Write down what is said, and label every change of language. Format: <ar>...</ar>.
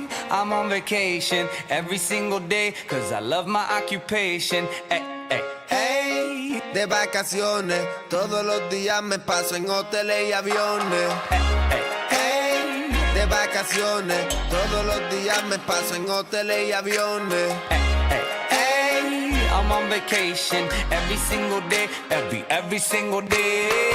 <en>I'm on vacation every single day, cause I love my occupation. Hey, hey, hey.</en> <es>De vacaciones, todos los días me paso en hoteles y aviones. Hey, hey, hey. De vacaciones, todos los días me paso en hoteles y aviones. Hey, hey, hey.</es> <en>I'm on vacation every single day, every single day.</en>